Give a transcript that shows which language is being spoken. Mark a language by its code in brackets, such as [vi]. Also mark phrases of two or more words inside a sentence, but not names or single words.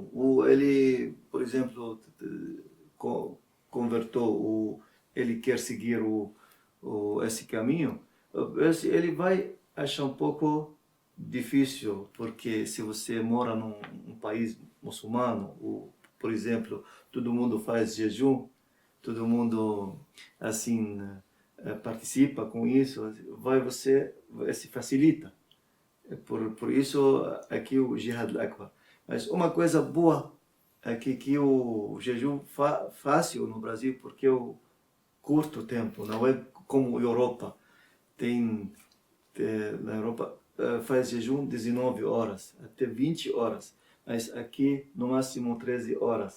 [pt] ou ele, por exemplo, convertou, ou ele quer seguir esse caminho, ele vai achar um pouco difícil, porque se você mora num país muçulmano, ou, por exemplo, todo mundo faz jejum, todo mundo assim participa com isso, você se facilita. Por isso aqui o [ar] جهاد الأكبر. [pt] Mas uma coisa boa aqui que o jejum fácil no Brasil, porque eu curto tempo, não é como a Europa. Na Europa faz jejum 19 horas, até 20 horas, mas aqui no máximo 13 horas.